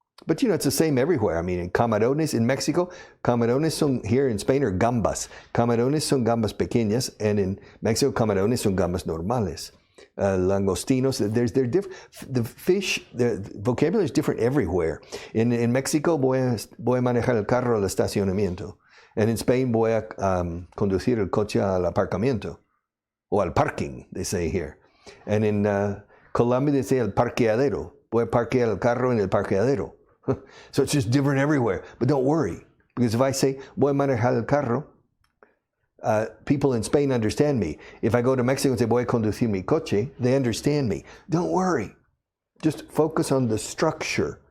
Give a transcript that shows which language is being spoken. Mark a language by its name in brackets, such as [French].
[English] But, it's the same everywhere. I mean, camarones in Mexico, [Spanish] camarones son, [English] here in Spain, are gambas. [Spanish] Camarones son gambas pequeñas, [English] and in Mexico, [Spanish] camarones son gambas normales. [English] Langostinos, they're different. The fish, the vocabulary is different everywhere. In Mexico, [Spanish] voy a manejar el carro al estacionamiento. [English] And in Spain, [Spanish] voy a conducir el coche al aparcamiento. O al [English] parking, they say here. And in Colombia, they say [Spanish] el parqueadero. Voy a parquear el carro en el parqueadero. [English] So it's just different everywhere. But don't worry, because if I say, [Spanish] voy a manejar el carro, [English] people in Spain understand me. If I go to Mexico and say, [Spanish] voy a conducir mi coche, [English] they understand me. Don't worry. Just focus on the structure.